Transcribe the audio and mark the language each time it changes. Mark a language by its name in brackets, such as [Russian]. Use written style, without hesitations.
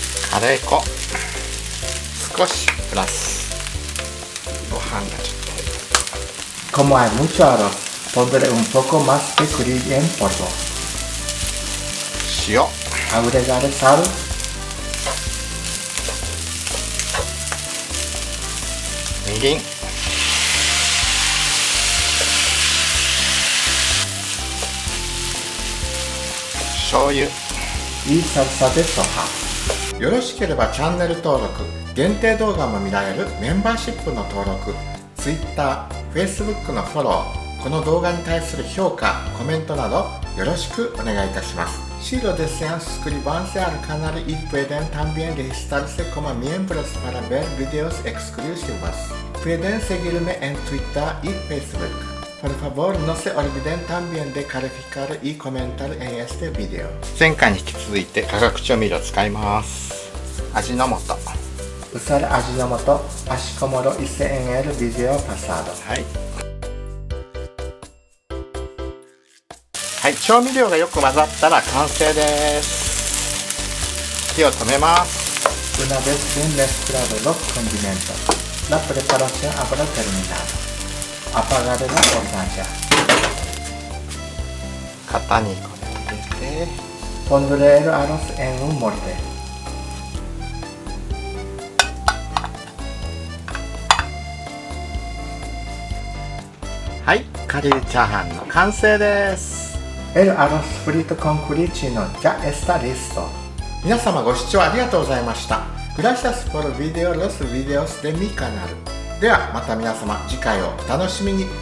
[Japanese] Kare粉少しプラス。ご飯がちょっと。 [Spanish] Como hay mucho arroz, pondré un poco más de curry en polvo. [Japanese] 塩、 [Spanish] Agregaré sal, [Japanese] みりん、醤油。 [Spanish] y salsa de soja. [Japanese] よろしければチャンネル登録、限定動画も見られるメンバーシップの登録、Twitter、Facebook のフォロー、この動画に対する評価、コメントなどよろしくお願いいたします。 [Spanish] Si lo desean suscribanse al canal y pueden también registrarse como miembros para ver videos exclusivos. Pueden seguirme en Twitter y Facebook. Por favor, no se olviden también de calificar y comentar en este video. [Japanese] 前回に引き続いて化学調味料を使います。味の素。 [Spanish] Usar Ajinomoto, así como lo hice en el video pasado. [Japanese] はい。はい、調味料がよく混ざったら完成です。火を止めます。 [Spanish] Una vez bien mezclados los condimentos, la preparación habrá terminado. Apagaré la hornalla. [Japanese] 型にこれ入れて、 [Spanish] Pondré el arroz en un molde. [Japanese] はい、カリーチャーハンの完成です。 [Spanish] El arroz frito con curry chino ya está listo. [Japanese] 皆様ご視聴ありがとうございました。 [Spanish] Gracias por video los videos de mi canal。 [Japanese] ではまた皆様次回をお楽しみに。